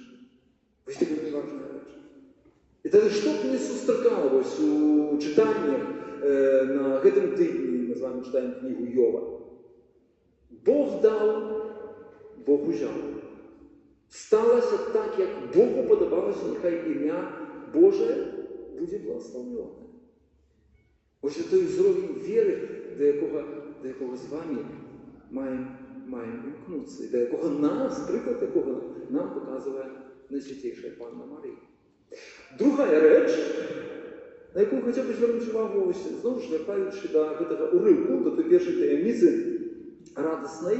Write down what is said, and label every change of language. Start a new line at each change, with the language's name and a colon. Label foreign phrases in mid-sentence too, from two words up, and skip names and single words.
Belarusian: Вось такая найважная рэч. І тады што б не сустракала у чытаннях на гэтым тыдні, мы з вами чытаем кнігу Йова. Бог даў, Бог узяў. Сталася так, як Богу падабалася, няхай імя Божае будзе благословлене. Ось той узровень веры,
Ukrainian: до якого з вами маємо імкнутися, і до якого нас, приклад якого нам показує Найсвятейша Панна Марія. Другая реч, на яку хотів би звернути увагу, знову ж вертаючи до гэтага уривку, до той першої таємниці радісної.